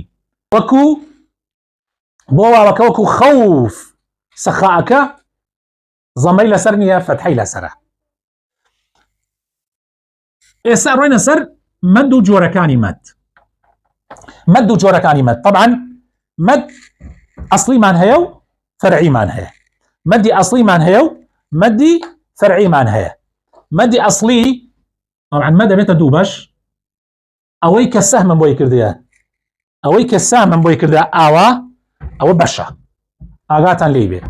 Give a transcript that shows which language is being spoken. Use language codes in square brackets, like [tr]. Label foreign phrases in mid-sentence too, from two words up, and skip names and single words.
[ckb] وەکو بۆ واوەکە وەکو خەوف، سەخاءەکە زەمەی لەسەر نییە، فەتحەی لەسەرە. ئێستا ڕۆینە سەر مد و جۆرەکانی مد و جۆرەکانی مد. طبعا مد ئەسڵیمان هەیە و فەرعیمان هەیە. مدی ئەسڵیمان هەیە و مدی فەرعیمان هەیە. مدی ئەسڵی طبعا مد دەبێتە دوو بەش. ئەوەی کە سەهمم بۆی کردیە، ئەوەی کە سامم بۆی کردە ئاوا، ئەوە بەشە، ئاگاتان لێ بێ.